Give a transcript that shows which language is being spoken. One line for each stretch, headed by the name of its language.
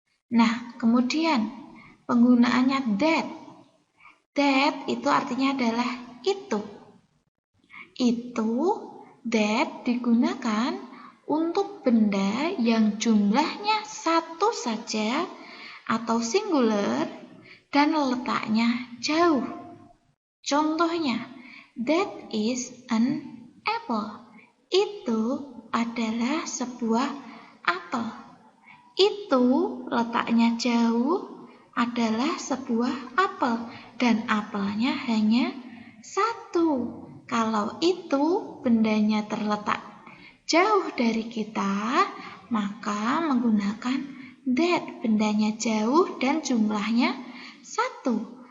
Indonesian: Nah, kemudian penggunaannya
English: that. That
Indonesian: itu artinya adalah itu. Itu, that digunakan untuk benda yang jumlahnya satu saja atau singular dan letaknya jauh. Contohnya,
English: that is an apple.
Indonesian: Itu adalah sebuah apel. Itu letaknya jauh adalah sebuah apel dan apelnya hanya satu. Kalau itu bendanya terletak jauh dari kita, maka menggunakan that, bendanya jauh dan jumlahnya satu.